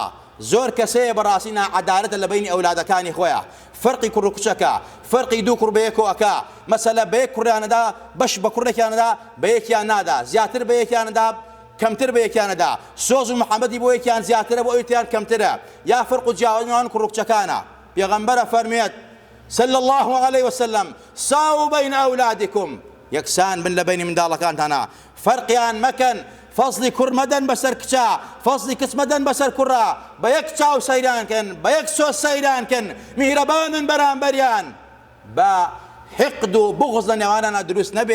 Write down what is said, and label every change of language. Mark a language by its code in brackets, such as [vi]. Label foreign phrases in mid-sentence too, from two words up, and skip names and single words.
[ckb] زۆر کەسەیە بەڕاستی ناعەدالەتە لە بینی ئەولادەکانی خۆیان، فەرقی کوڕ و کچەکە، فەرقی دوو کوڕ بە یەکەوەکە، مەسەلە بە یەک کوڕیانەدا بەش بە کوڕێکیانەدا بە یەکیان نادا، زیاتر بە یەکیانەدا کەمتر بە یەکیانەدا، سۆز و محەممەدی بۆ یەکیان زیاترە بۆ ئەویان کەمترە، یا فەرق و جیاوازیان کوڕ و کچەکانە. پێغەمبەرە فەرمێت [ar] صلى الله عليه وسلم ساو بين أولادكم، [ckb] یەکسان بن لە بینی منداڵەکانتانە، فەرقیان مەکەن، فەزلی کوڕ مەدەن بەسەر کچە، فەزلی کچ مەدەن بەسەر کوڕە، بە یەک چاو سەیرانکەن، بە یەک سۆز سەیرانکەن، میهرەبانن بەرامبەریان، بە حقد و بغض لە نێوانیانە دروست نەبێ.